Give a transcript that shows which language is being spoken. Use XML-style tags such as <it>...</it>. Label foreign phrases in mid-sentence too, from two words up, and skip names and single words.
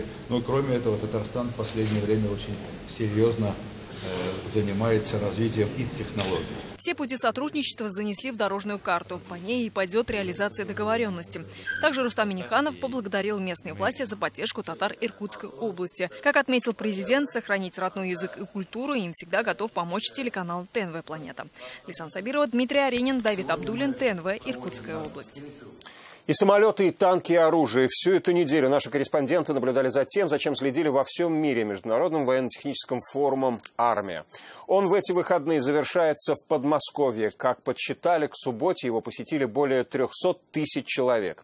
<ru>Но кроме этого Татарстан в последнее время очень серьезно занимается развитием и технологий. Все пути сотрудничества занесли в дорожную карту. По ней и пойдет реализация договоренности. Также Рустам Минниханов поблагодарил местные власти за поддержку татар Иркутской области. Как отметил президент, сохранить родной язык и культуру им всегда готов помочь телеканал ТНВ «Планета». Лейсан Сабирова, Дмитрий Аринин, Давид Абдуллин, ТНВ, Иркутская область. И самолеты, и танки, и оружие. Всю эту неделю наши корреспонденты наблюдали за тем, за чем следили во всем мире Международным военно-техническим форумом «Армия». Он в эти выходные завершается в Подмосковье. Как подсчитали, к субботе его посетили более 300 тысяч человек.</ru>